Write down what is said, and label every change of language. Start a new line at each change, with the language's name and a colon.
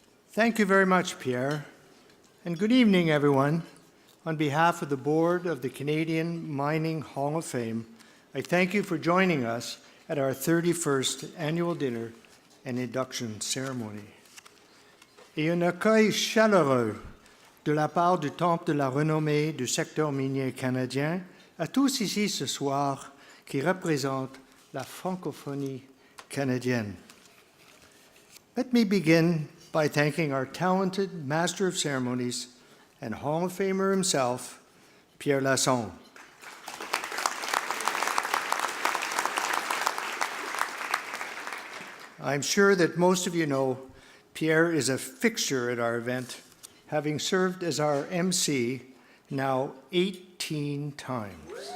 English: Thank you very much, Pierre, and good evening, everyone. On behalf of the board of the Canadian Mining Hall of Fame, I thank you for joining us at our 31st annual dinner and induction ceremony.
French: Et un accueil chaleureux de la part du Temple de la renommée du secteur minier canadien à tous ici ce soir qui représentent la francophonie canadienne.
English: Let me begin by thanking our talented Master of Ceremonies and Hall of Famer himself, Pierre Lassonde. I'm sure that most of you know Pierre is a fixture at our event, having served as our MC now 18 times.